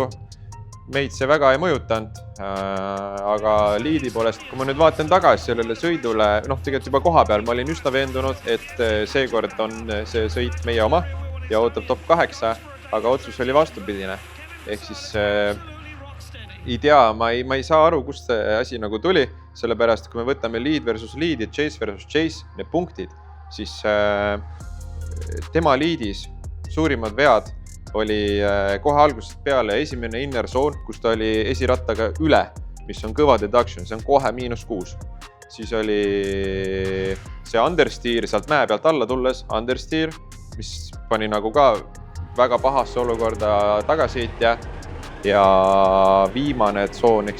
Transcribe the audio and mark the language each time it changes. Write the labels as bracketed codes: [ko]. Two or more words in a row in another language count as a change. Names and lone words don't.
[et] Meid see väga ei mõjutanud, aga liidi poolest, kui ma nüüd vaatan tagasi sellele sõidule, tegelikult juba koha peal ma olin üsna veendunud, et seekord on see sõit meie oma ja ootab top 8, aga otsus oli vastupidine. Ehk siis ei tea, ma ei saa aru, kust see asi nagu tuli, sellepärast kui me võtame [en] lead versus lead [et] ja [en] chase versus chase, [et] need punktid, siis tema liidis suurimad vead oli kohe algusest peale esimene [en] inner zone, [et] kus ta oli esirattaga üle, mis on kõva deduction, see on kohe -6. Siis oli see understeer sealt mäe pealt alla tulles, understeer, mis pani nagu ka väga pahasse olukorda tagasõitja ja viimane tsoon, ehk